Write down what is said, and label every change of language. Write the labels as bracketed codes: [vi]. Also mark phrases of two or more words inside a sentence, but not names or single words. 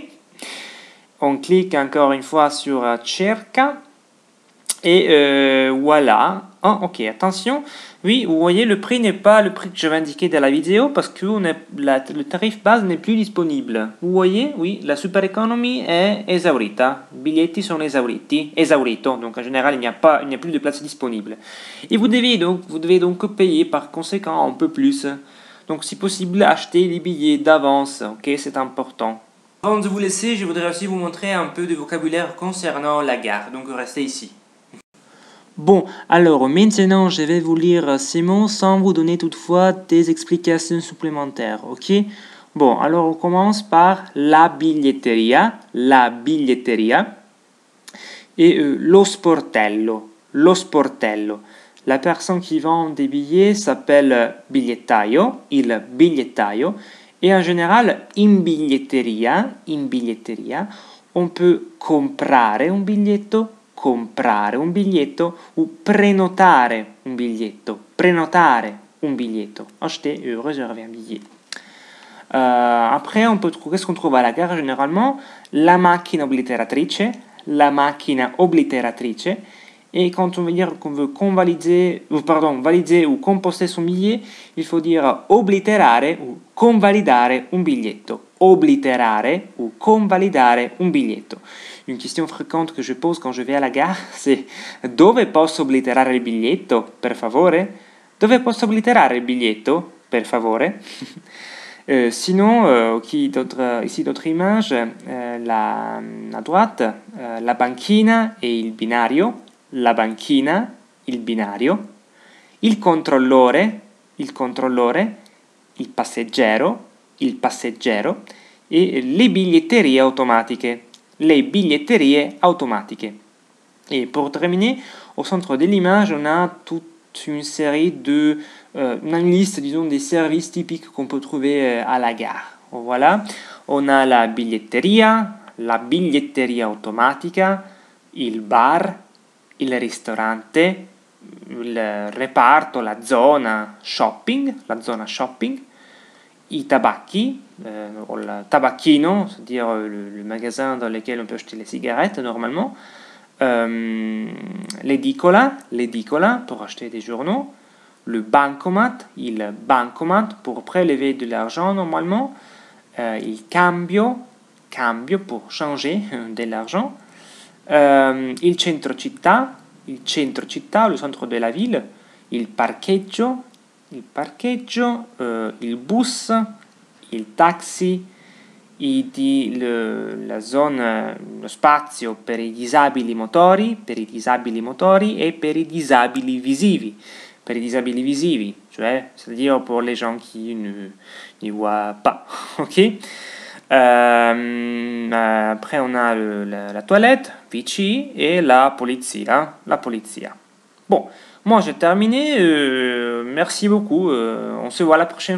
[fr] On clique encore une fois sur Cerca. Et voilà. Oh, ok, attention. Oui, vous voyez, le prix n'est pas le prix que je vais indiquer dans la vidéo parce que le tarif base n'est plus disponible. Vous voyez, oui, la Super Economy est esaurita. [it] I biglietti sono esauriti. Esaurito. [fr] Donc en général, il n'y a plus de place disponible. Et vous devez donc payer par conséquent un peu plus. Donc si possible, acheter les billets d'avance. Ok, c'est important. Avant de vous laisser, je voudrais aussi vous montrer un peu de vocabulaire concernant la gare. Donc restez ici. Bon, alors maintenant je vais vous lire ces mots sans vous donner toutefois des explications supplémentaires, ok? Bon, alors on commence par [it] la biglietteria [fr] et [it] lo sportello. [fr] La personne qui vend des billets s'appelle bigliettaio, [it] il bigliettaio, [fr] et en général [it] in biglietteria, [fr] on peut [it] comprare un biglietto [fr] ou [it] prenotare un biglietto. [fr] Acheter et réserver un billet. Après, qu'est-ce qu'on trouve à la gare généralement? [it] La macchina obliteratrice. [fr] Et quand on veut dire qu'on veut valider ou composter son billet, il faut dire obliterare ou [it] convalidare un biglietto. Obliterare ou convalidare un biglietto. [fr] Une question fréquente que je pose quand je vais à la gare, c'est [it] dove posso obliterare il biglietto, per favore? Dove posso obliterare il biglietto, per favore? [fr] Sinon, ici d'autres images, à droite, [it] la banchina et il binario, la banchina, il binario, il controllore, il passeggero, e le biglietterie automatiche. [fr] Et pour terminer, au centre de l'image, on a toute une série une liste, disons, des services typiques qu'on peut trouver à la gare. Voilà, on a [it] la biglietteria automatica, il bar, il ristorante, il reparto, la zona shopping, i tabacchi, le tabacchino, [fr] c'est-à-dire le magasin dans lequel on peut acheter les cigarettes normalement, l'edicola pour acheter des journaux, le [it] il bancomat [fr] pour prélever de l'argent normalement, [it] il cambio [fr] pour changer de l'argent, [it] il centro città, [fr] le centre de la ville, [it] il parcheggio, il bus, il taxi, la zona, lo spazio per i disabili motori, e per i disabili visivi. Per i disabili visivi, [fr] c'est-à-dire pour les gens qui ne voient pas. Ok. Après, on a la toilette, PC, et [it] la polizia. [fr] Bon, moi j'ai terminé. Merci beaucoup. On se voit la prochaine fois.